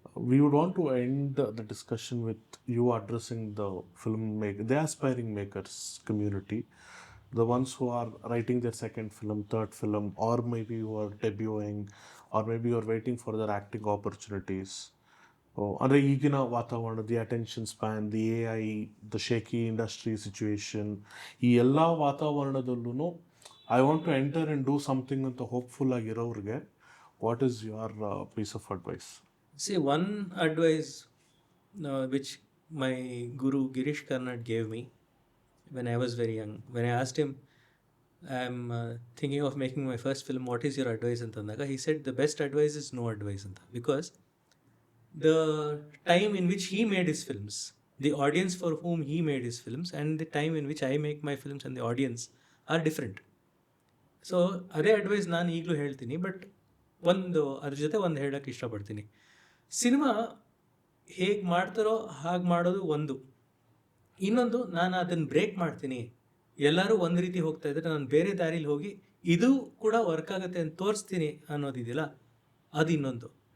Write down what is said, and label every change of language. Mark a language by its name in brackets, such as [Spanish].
[English] We would want to end the discussion with you addressing the aspiring makers community, the ones who are writing their second film, third film, or maybe who are debuting, or maybe you are waiting for their acting opportunities. [Kannada] ಅಂದರೆ ಈಗಿನ ವಾತಾವರಣ, [English] the attention span, the AI, the shaky industry situation, [Kannada] ಈ ಎಲ್ಲ ವಾತಾವರಣದಲ್ಲೂ [English] I want to enter and do something [Kannada] ಅಂತ hopeful ಆಗಿರೋರಿಗೆ [English] What is your piece of advice? See, one advice which my guru Girish Karnad gave me when I was very young, when I asked him, I'm thinking of making my first film, what is your advice [Kannada] antandaga, [English] he said the best advice is no advice anta, because the time in which he made his films, the audience for whom he made his films, and the time in which I make my films and the audience are different. [Kannada] So ಅದೇ advice ನಾನು ಈಗಲೂ ಹೇಳ್ತೀನಿ. But ಅದ್ರ ಜೊತೆ ಒಂದು ಹೇಳೋಕ್ಕೆ ಇಷ್ಟಪಡ್ತೀನಿ. Cinema ಹೇಗೆ ಮಾಡ್ತಾರೋ ಹಾಗೆ ಮಾಡೋದು ಒಂದು. ಇನ್ನೊಂದು, ನಾನು ಅದನ್ನು ಬ್ರೇಕ್ ಮಾಡ್ತೀನಿ, ಎಲ್ಲರೂ ಒಂದು ರೀತಿ ಹೋಗ್ತಾ ಇದ್ರೆ ನಾನು ಬೇರೆ ದಾರಿಲಿ ಹೋಗಿ ಇದು ಕೂಡ ವರ್ಕ್ ಆಗುತ್ತೆ ಅಂತ ತೋರಿಸ್ತೀನಿ ಅನ್ನೋದಿದೆಯಲ್ಲ, ಅದು ಇನ್ನೊಂದು.